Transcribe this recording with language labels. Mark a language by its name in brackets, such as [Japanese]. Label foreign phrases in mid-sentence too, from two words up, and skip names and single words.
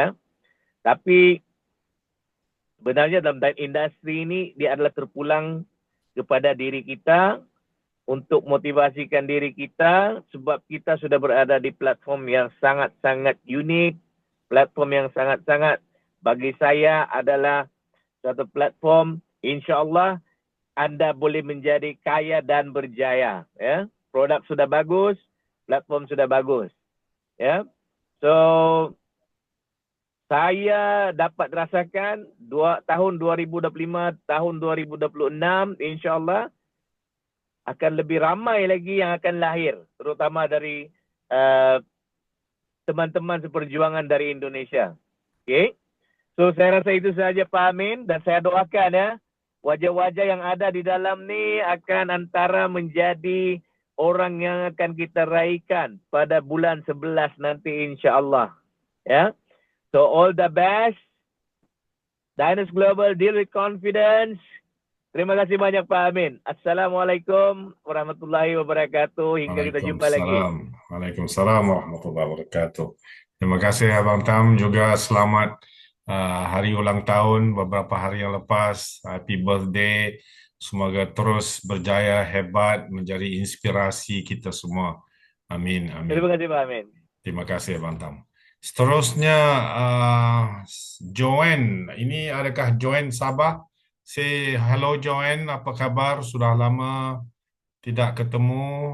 [Malay] Tapi sebenarnya dalam industri ini dia adalah terpulang kepada diri kita untuk motivasikan diri kita sebab kita sudah berada di platform yang sangat-sangat unik, platform yang sangat-sangat bagi saya adalah satu platform insya-Allah Anda boleh menjadi kaya dan berjaya. Ya, produk sudah bagus, platform sudah bagus. Ya, so saya dapat rasakan tahun 2025, tahun 2026, insya-Allah akan lebih ramai lagi yang akan lahir, terutama dari teman-teman seperjuangan dari Indonesia. [English] Okay, so [Malay] saya rasa itu saja Pak Amin dan saya doakan ya. Wajah-wajah yang ada di dalam ni akan antara menjadi orang yang akan kita raikan pada bulan 11 nanti insya-Allah. Ya. [English] So all the best. Dynas Global, deal with confidence. [Malay] Terima kasih banyak Pak Amin. [Arabic] Assalamualaikum warahmatullahi wabarakatuh. [Malay] Hingga kita jumpa lagi. [Arabic] Waalaikumsalam warahmatullahi wabarakatuh. [Indonesian] Terima kasih Abang Tam, juga selamat hari ulang tahun beberapa hari yang lepas. [English] Happy birthday. [Indonesian] Semoga terus berjaya, hebat, menjadi inspirasi kita semua. Amin, amin. Terima kasih Pak Amin. [Malay] Terima kasih Abang Tam. Seterusnya Joanne. Ini adakah Joanne Sabah? [English] Say hello Joanne, [Indonesian] apa kabar? Sudah lama tidak ketemu.